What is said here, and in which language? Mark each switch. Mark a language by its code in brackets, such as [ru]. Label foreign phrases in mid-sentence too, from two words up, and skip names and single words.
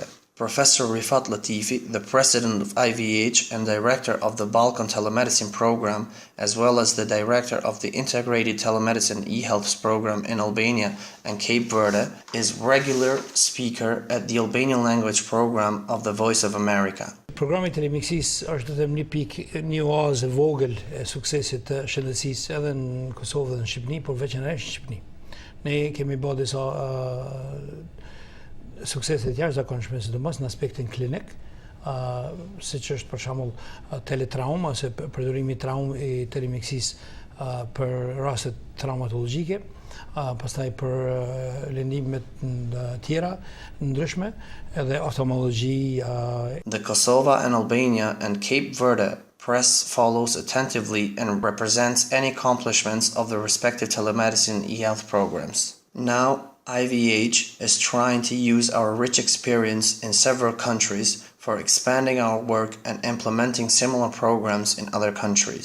[en] Professor Rifat Latifi, the president of IVeH and director of the Balkan Telemedicine Program, as well as the director of the Integrated Telemedicine e-Health Program in Albania and Cape Verde, is regular speaker at the Albanian language program of the Voice of America. [sq] Programi telemedicins është vetëm një pikë, një oazë e vogël e suksesit të shëndetësisë edhe në Kosovë dhe në Shqipëri, por veçanërisht në Shqipëri. Ne kemi bërë disa suksese të jashtëzakonshme, sidomos në aspektin klinik, siç është për shembull teletrauma ose përdorimi i traumë i telemedicinsë për raste traumatologjike, pastaj për lëndimet tjera ndryshme edhe oftalmologji. [en] The Kosovo and Albania and Cape Verde press follows attentively and represents any accomplishments of the respective telemedicine e-health programs. Now, IVeH is trying to use our rich experience in several countries for expanding our work and implementing similar programs in other countries.